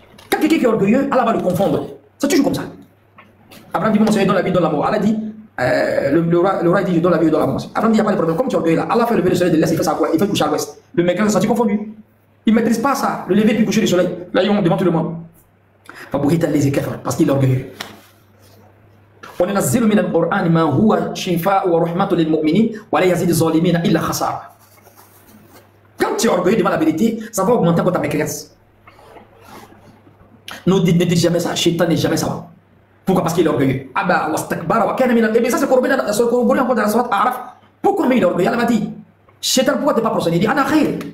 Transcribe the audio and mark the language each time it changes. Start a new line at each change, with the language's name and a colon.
French: Quand quelqu'un qui est orgueilleux, Allah va le confondre. C'est toujours comme ça. Abraham dit bon, c'est dans la vie, dans la mort. Allah dit le roi dit je donne la vie, je donne la mort. Abraham dit il n'y a pas de problème. Comme tu es orgueilleux là, Allah fait lever le soleil de l'est, il fait ça quoi? Il fait coucher à l'ouest. Le mec s'est senti confondu. Il ne maîtrise pas ça, le lever puis coucher du soleil. Là, ils ont devant tout le monde. Parce qu'il est orgueilleux.
Arabic: وننزل من القرآن ما هو شفاء ورحمة للمؤمنين ولا يزيد الظالمين إلا خسارة.
French: Quand tu es orgueilleux devant la vérité, ça va augmenter encore ta mécréance. Ne dites jamais ça, Shaitan n'est jamais ça. Pourquoi? Parce qu'il est orgueilleux.
Arabic: Aba wastakbara wa kana min al-iblis.
French: Ça c'est corroboré encore dans la sourate A'raf. Pourquoi il est orgueilleux? Allah m'a dit, Shaitan, pourquoi tu n'es pas prosterné? Il dit,
Arabic: Ana khayr.